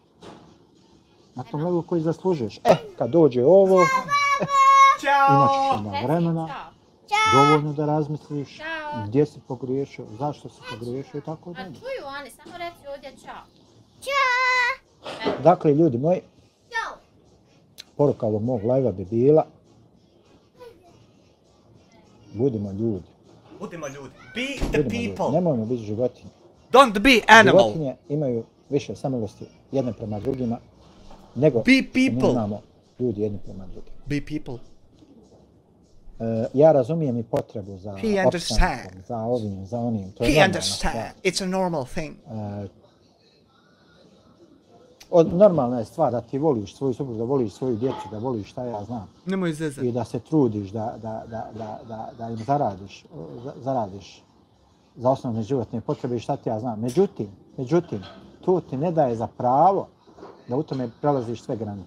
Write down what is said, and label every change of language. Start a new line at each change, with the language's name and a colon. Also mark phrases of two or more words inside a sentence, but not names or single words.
Bosnian: Na tom levelu koji zaslužuješ. Kad dođe ovo, imat ćeš onda vremena, dovoljno da razmisliš gdje si pogriješio, zašto si pogriješio i tako dalje. Čuju oni, samo reci ovdje čao. Dakle, ljudi moji, poruka ovog mog live-a bi bila budimo ljudi. Budimo ljudi.
English: Be the people.
Bosnian: Nemojmo biti životinje.
English: Don't be animal.
Bosnian: Životinje imaju više samilosti jedne prema drugima nego
English: be people.
Bosnian: Imamo ljudi jedni prema drugima.
English: Be people.
Bosnian: Ja razumijem i potrebu za opstankom, za ovim, za onim. To je normalna stvar.
English: It's a normal thing.
Bosnian: Normalna je stvar da ti voliš svoju suprugu, da voliš svoju djecu, da voliš šta ja znam. Nemoj zezati. I da se trudiš da im zaradiš za osnovne životne potrebe i šta ti ja znam. Međutim, to ti ne daje za pravo da u tome prelaziš sve granice.